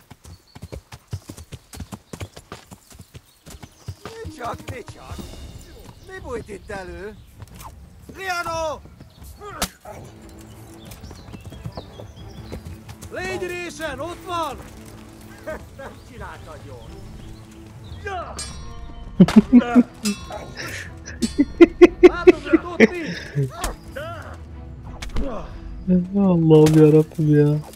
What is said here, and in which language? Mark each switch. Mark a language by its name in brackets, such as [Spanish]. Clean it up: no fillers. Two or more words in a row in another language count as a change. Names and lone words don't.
[Hungarian] Ne csak? Mi bújt itt elő? Riano! Légy résen, ott van! Nem csináltad jól. Látod, hogy ott nincs? [Turkish] Allah'ım yarabbim ya.